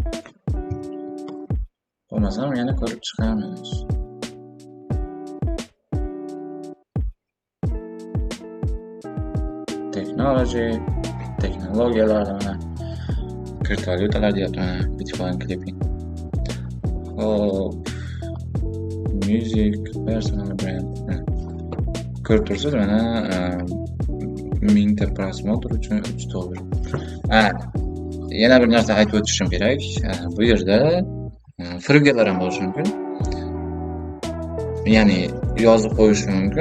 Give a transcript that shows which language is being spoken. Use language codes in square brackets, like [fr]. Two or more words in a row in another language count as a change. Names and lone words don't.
[uz] Bo'lmasam yana ko'rib chiqamiz. Texnologiyalar mana kriptovalyutalar deyapman, [en] Bitcoin clipping. [uz] Hop. [en] Music, personal brand. [uz] Ko'rib tursiz mana 1000 ta prosmotr uchun $3. Yana bir narsa aytib o'tishim kerak. Bu yerda firibgarlar ham bo'lishi mumkin. Ya'ni yozib qo'yish mumkin.